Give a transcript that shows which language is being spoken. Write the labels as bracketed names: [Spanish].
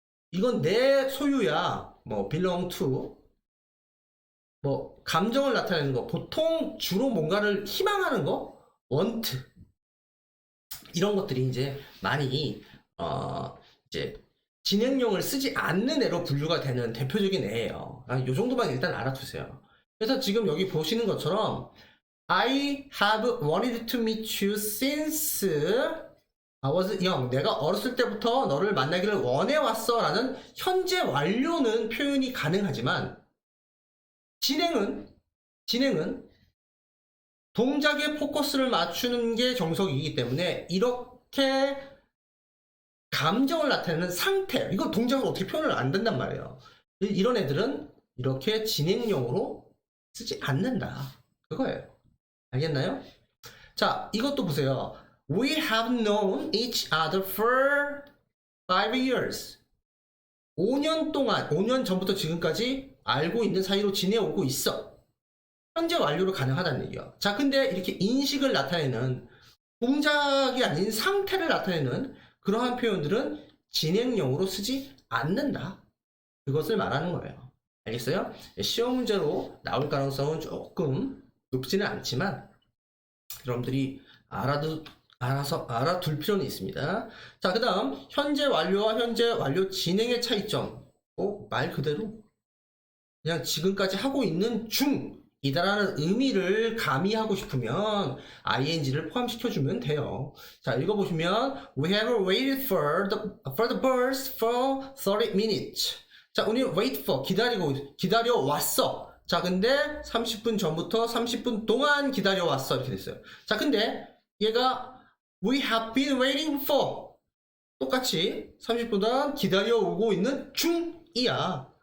[Korean] 이건 내 소유야. belong to. 감정을 나타내는 거. 보통 주로 뭔가를 희망하는 거, want. 이런 것들이 이제 많이 이제 진행형을 쓰지 않는 애로 분류가 되는 대표적인 애예요. 요 정도만 일단 알아두세요. 그래서 지금 여기 보시는 것처럼 [English] I have wanted to meet you since I was young. [Korean] 내가 어렸을 때부터 너를 만나기를 원해왔어 라는 현재 완료는 표현이 가능하지만, 진행은 동작에 포커스를 맞추는 게 정석이기 때문에 이렇게 감정을 나타내는 상태, 이거 동작을 어떻게 표현을 안 된단 말이에요. 이런 애들은 이렇게 진행형으로 쓰지 않는다, 그거예요. 알겠나요? 자, 이것도 보세요. [English] We have known each other for 5 years. [Korean] 5년 전부터 지금까지 알고 있는 사이로 지내오고 있어. 현재 완료로 가능하다는 얘기야. 자, 근데 이렇게 인식을 나타내는, 동작이 아닌 상태를 나타내는 그러한 표현들은 진행형으로 쓰지 않는다. 그것을 말하는 거예요. 알겠어요? 시험 문제로 나올 가능성은 조금 높지는 않지만 여러분들이 알아서 알아둘 필요는 있습니다. 자, 그 다음 현재 완료와 현재 완료 진행의 차이점. 말 그대로 그냥 지금까지 하고 있는 중이다라는 의미를 가미하고 싶으면 ing를 포함시켜주면 돼요. 자, 읽어보시면 [English] We have waited for the bus for 30 minutes. [Korean] 자, 우리 wait for 기다려 왔어. 자, 근데 30분 전부터 30분 동안 기다려 왔어 이렇게 됐어요. 자, 근데 얘가 [English] We have been waiting for [Korean] 똑같이 30분 동안 기다려 오고 있는 중이야.